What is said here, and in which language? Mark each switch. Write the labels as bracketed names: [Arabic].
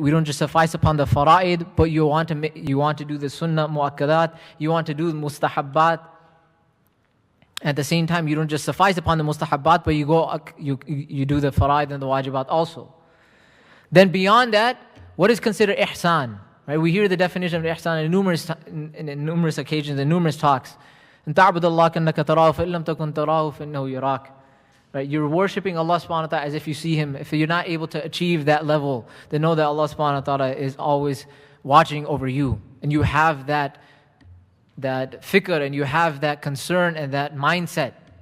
[English] We don't just suffice upon the fara'id, but you want to do the sunnah mu'akkadat, you want to do the mustahabbat. At the same time, you don't just suffice upon the mustahabbat, but you do the fara'id and the wajibat also. Then beyond that, what is considered ihsan? Right? We hear the definition of ihsan in numerous occasions, in numerous talks. [Arabic] أن تعبد الله كأنك تراه فإن لم تكن تراه فإنه يراك. [English] Right? You're worshipping Allah subhanahu wa ta'ala as if you see Him. If you're not able to achieve that level, then know that Allah subhanahu wa ta'ala is always watching over you. And you have that fikr, and you have that concern and that mindset.